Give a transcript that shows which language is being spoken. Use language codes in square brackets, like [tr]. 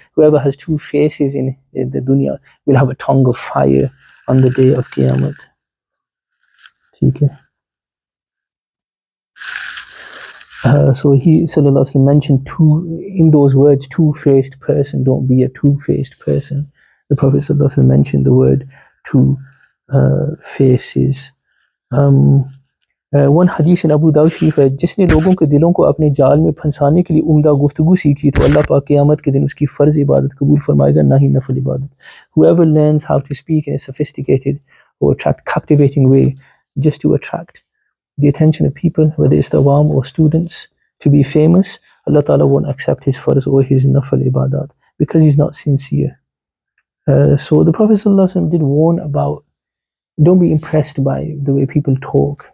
[en] Whoever has two faces in the dunya will have a tongue of fire on the day of Qiyamah. Okay. So he sallallahu alaihi wasallam mentioned in those words, two-faced person. Don't be a two-faced person. The Prophet sallallahu alaihi wasallam mentioned the word two faces. One हदीस in [hi] अबू दाऊद शरीफ है, जिसने लोगों के दिलों को अपने जाल में फंसाने के लिए उम्दा गुफ्तगू सीखी, तो अल्लाह पाक क़यामत के दिन उसकी फ़र्ज़ इबादत कबूल फरमाएगा, ना ही नफल इबादत. [en] Whoever learns how to speak in a sophisticated or captivating way just to attract the attention of people, whether it's the awam or students, to be famous, Allah Ta'ala won't accept his farz or his nafal ibadat, because he's not sincere. So the Prophet ﷺ did warn about, don't be impressed by the way people talk.